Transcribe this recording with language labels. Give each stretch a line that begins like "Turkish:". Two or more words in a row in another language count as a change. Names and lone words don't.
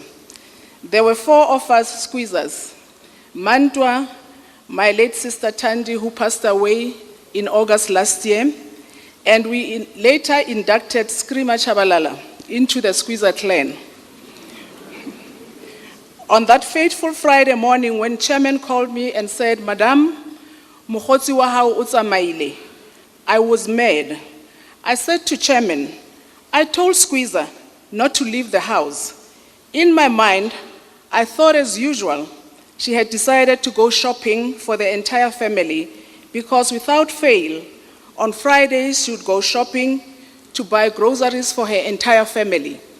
English: There were 4 of us Squeezers. Mantua, my late sister Tandi, who passed away in August last year, and we later inducted Skrima Chabalala into the Squeezer clan. On that fateful Friday morning, when chairman called me and said, "Madam,
Southern Sotho: mokgotsi wa hao o tsamaile,"
English: I was mad. I said to chairman, "I told Squeezer not to leave the house." In my mind, I thought as usual, she had decided to go shopping for the entire family, because without fail, on Fridays she would go shopping to buy groceries for her entire family.